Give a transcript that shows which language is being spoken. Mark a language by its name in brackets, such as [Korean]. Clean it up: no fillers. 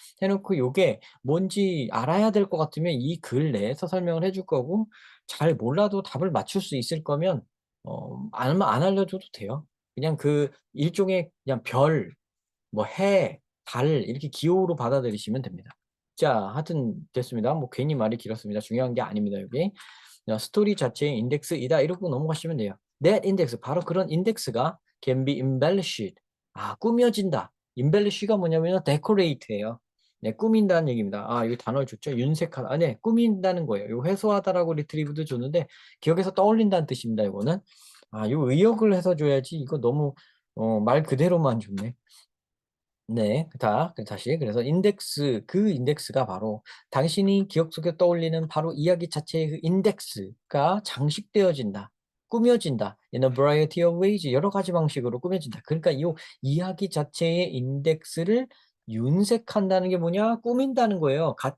[Korean] 해 놓고 요게 뭔지 알아야 될 것 같으면 이 글 내에서 설명을 해줄 거고 잘 몰라도 답을 맞출 수 있을 거면 안 알려줘도 돼요. 그냥 그 일종의 그냥 별, 뭐 해, 달 이렇게 기호로 받아들이시면 됩니다. 자, 하여튼 됐습니다. 뭐 괜히 말이 길었습니다. 중요한 게 아닙니다, 여기. 스토리 자체의 인덱스이다 이러고 넘어가시면 돼요. [English] That index [Korean] 바로 그런 인덱스가 [English] can be embellished. [Korean] 꾸며진다. embellish가 뭐냐면요. decorate예요. 네, 꾸민다는 얘기입니다. 이 단어를 줬죠. 윤색하다. 네, 꾸민다는 거예요. 요 회수하다라고 리트리브도 줬는데 기억에서 떠올린다는 뜻입니다, 이거는. 요 의역을 해서 줘야지 이거 너무 말 그대로만 줬네. 네. 다시 그래서 그 인덱스가 바로 당신이 기억 속에 떠올리는 바로 이야기 자체의 그 인덱스가 장식되어진다. 꾸며진다. [English] In a variety of ways [Korean] 여러 가지 방식으로 꾸며진다. 그러니까 이 이야기 자체의 인덱스를 윤색한다는 게 뭐냐? 꾸민다는 거예요.